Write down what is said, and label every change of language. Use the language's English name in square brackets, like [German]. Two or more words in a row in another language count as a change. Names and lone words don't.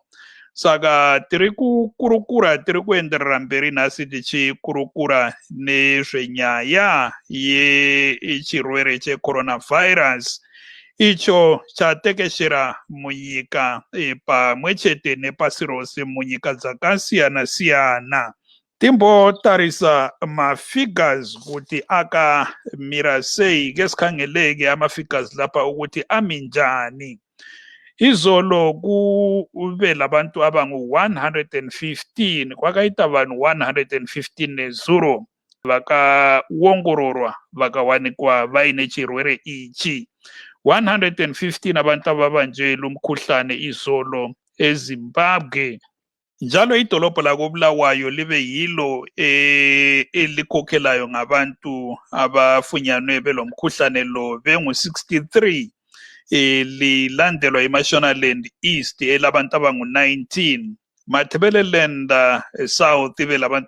[Shona] Saka tiri kukurukura tiri kuenderera mberi nhasi tichikurukura nezvenyaya yechirwere checoronavirus icho chatekeshera munyika pamwe chete nepasi rose munyika dzakasiyana siyana. Timbotarisa mafigures kuti akamira sei, [North Ndebele] kesikhangeleke amafigures lapha ukuthi aminjani. Izolo kube labantu abangu 115 [Shona] kwakaita vanhu 115 nezuro vakawongororwa vakawanikwa vaine chirwere ichi. [North Ndebele] 115 abantu ababanjwe lumkhuhlane izolo eZimbabwe. Njalo idolobho lakobulawayo libe yilo elikhokhelayo ngabantu abafunyanwe belomkhuhlane lo bengu 63. Lilandelwa iMashonaland East elabantu abangu 19, Matabeleland South ibe labantu